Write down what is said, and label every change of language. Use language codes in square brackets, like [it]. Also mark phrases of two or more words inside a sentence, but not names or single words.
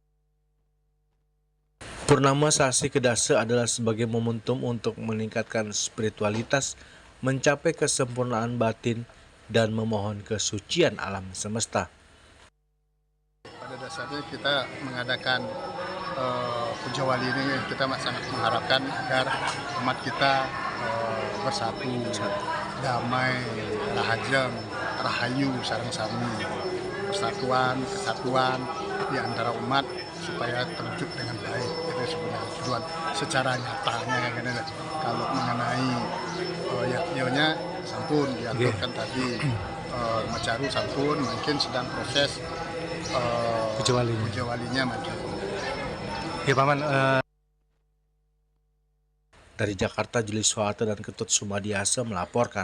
[id] Purnama Sasih Kedasa adalah sebagai momentum untuk meningkatkan spiritualitas, mencapai kesempurnaan batin, dan memohon kesucian alam semesta. Pada dasarnya kita mengadakan Puja Wali ini, kita sangat mengharapkan agar umat kita bersatu, damai, [ban] rahajeng, rahayu sareng sami, [id] persatuan, kesatuan di antara umat supaya terwujud dengan baik. Itu sebenarnya tujuan secara nyatanya kan. Kalau mengenai yaknya [ban] sampun diaturkan [id] tadi, Macaru sampun mungkin sedang proses pujawalinya mungkin. Ya Paman, Dari Jakarta, Julius Soeharto dan Ketut Sumadiasa melaporkan.